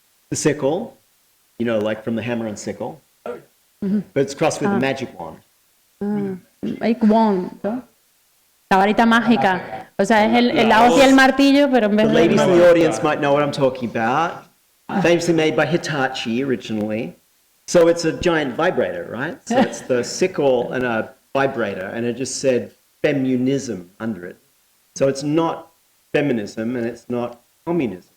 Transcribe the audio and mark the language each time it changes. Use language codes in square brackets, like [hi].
[en] The sickle, like from the hammer and sickle, but it's crossed with the magic wand. Like wand, [es] ¿no? La varita mágica. O sea, es la hoz y el martillo, pero en vez [en] The [es] de... [en] ladies in the audience might know what I'm talking about. Famously made by Hitachi originally. So it's a giant vibrator, right? So it's the sickle and a vibrator, and it just said feminism under it. So it's not feminism and it's not communism.